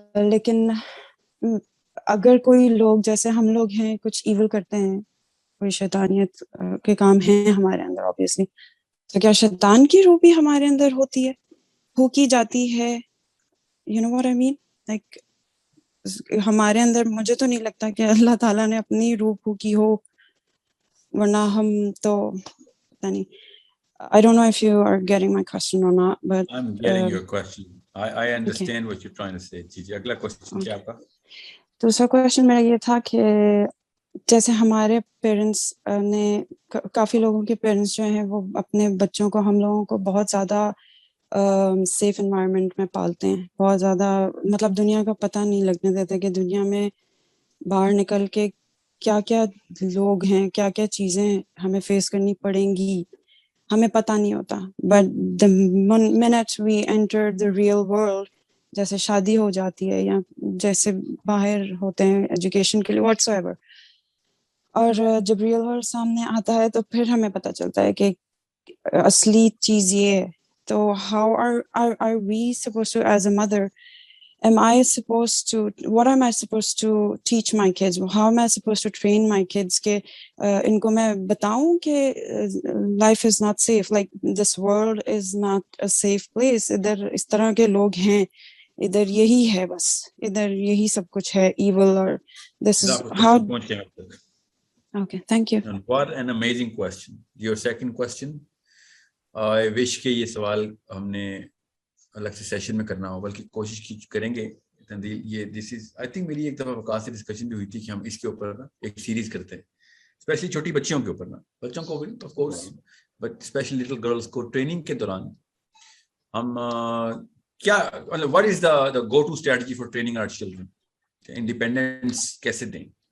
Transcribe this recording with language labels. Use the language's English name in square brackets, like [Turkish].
[Urdu] لیکن اگر کوئی لوگ جیسے ہم لوگ ہیں کچھ ایول کرتے ہیں، کوئی شیطانیت کے کام ہیں ہمارے اندر obviously، تو کیا شیطان کی روح بھی ہمارے اندر ہوتی ہے، پھونکی جاتی ہے؟ [English] you know what I mean؟ [Urdu] like ہمارے اندر مجھے تو نہیں لگتا کہ اللہ تعالیٰ نے اپنی روح پھونکی ہو، ورنہ ہم تو پتہ نہیں. [English] I don't know if you are getting my question or not, but I'm getting your question. I understand what you're trying to say. [Urdu] جی اگلا کوسچن کیا آپ کا؟ دوسرا کویشچن میرا یہ تھا کہ جیسے ہمارے پیرنٹس نے، کافی لوگوں کے پیرنٹس جو ہیں وہ اپنے بچوں کو، ہم لوگوں کو بہت زیادہ سیف انوائرمنٹ میں پالتے ہیں، بہت زیادہ مطلب دنیا کا پتہ نہیں لگنے دیتے کہ دنیا میں باہر نکل کے کیا کیا لوگ ہیں، کیا کیا چیزیں ہمیں فیس کرنی پڑیں گی، ہمیں پتہ نہیں ہوتا. But [English] the minute we enter the real world، [Urdu] جیسے شادی ہو جاتی ہے یا جیسے باہر ہوتے ہیں ایجوکیشن کے لیے واٹس ایور، اور جب ریئل ورلڈ سامنے آتا ہے تو پھر ہمیں پتہ چلتا ہے کہ اصلی چیز یہ ہے. [English] تو how are we supposed to, as a mother, am I supposed to, what am I supposed to teach my kids? How am I supposed to train my kids [Urdu] کہ ان کو میں بتاؤں کہ [English] life is not safe, like this world is not a safe place، [Urdu] ادھر اس طرح کے لوگ ہیں، ادھر یہی ہے، بس ادھر یہی سب کچھ ہے [English] evil، اور this is how. Okay, thank you. And what an amazing question. Your second question, I wish [Urdu] کہ یہ سوال ہم نے الگ سے سیشن میں کرنا ہو، بلکہ کوشش کریں گے. یہ [English] this is I think [Urdu] میری ایک دفعہ وقت سے ڈسکشن بھی ہوئی تھی کہ ہم اس کے اوپر نا ایک سیریز کرتے ہیں، اسپیشلی چھوٹی بچیوں کے اوپر، نا بچوں کو بھی of course, but especially little girls کو ٹریننگ کے دوران ہم کیا [English] what is the go to strategy for training our children, [Urdu] independence کیسے دیں.